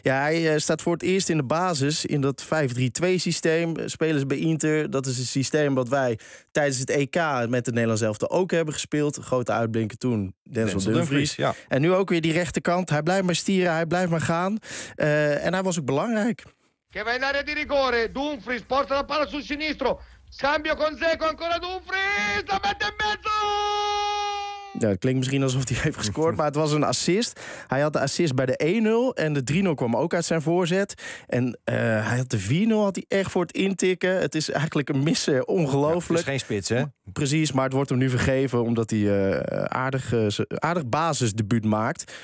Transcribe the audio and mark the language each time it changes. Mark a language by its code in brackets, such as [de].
[nl] Ja, hij staat voor het eerst in de basis in dat 5-3-2 systeem. Spelers bij Inter, dat is een systeem wat wij tijdens het EK met de Nederlands elftal ook hebben gespeeld. Grote uitblinker toen, Denzel Dumfries. Ja. En nu ook weer die rechterkant. Hij blijft maar stieren, hij blijft maar gaan. En hij was ook belangrijk. [it] Che va in area di rigore, Dumfries porta la palla sul sinistro, scambio con Zeko, ancora Dumfries, la mette in mezzo! [nl] Ja, het klinkt misschien alsof hij heeft gescoord, maar het was een assist. Hij had de assist bij de 1-0 en de 3-0 kwam ook uit zijn voorzet. En hij had de 4-0 had hij echt voor het intikken. Het is eigenlijk een misser, ongelooflijk. Ja, het is geen spits, hè? Precies, maar het wordt hem nu vergeven omdat hij aardig basisdebuut maakt.